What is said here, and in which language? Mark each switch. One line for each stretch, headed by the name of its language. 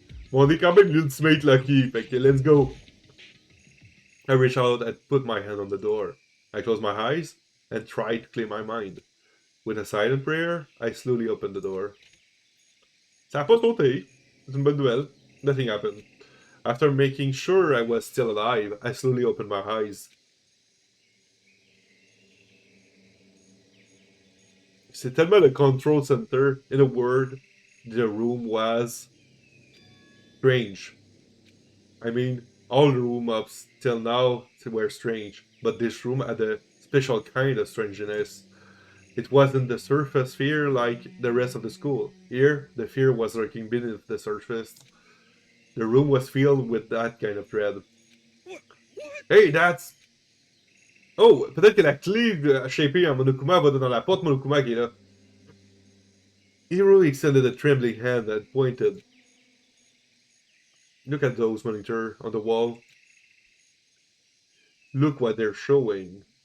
French: Bon, on est quand même l'ultimate lucky, fait que
English: let's go. I reach out and put my hand on the door. I close my eyes and try to clear my mind. With a silent prayer, I slowly open the door.
French: Ça a pas sauté. C'est une bonne nouvelle.
English: Nothing happened. After making sure I was still alive, I slowly opened my eyes.
French: C'est tellement le control center.
English: In a word, the room was strange. I mean, all the rooms up till now were strange, but this room had a special kind of strangeness. It wasn't the surface fear like the rest of the school. Here, the fear was lurking beneath the surface. The room was filled with that kind of dread. Hey, that's...
French: Oh, peut-être que la clé shapée en Monokuma va dans la porte Monokuma qui est là.
English: Hiro extended a trembling hand and pointed. Look at those monitors on the wall. Look what they're showing.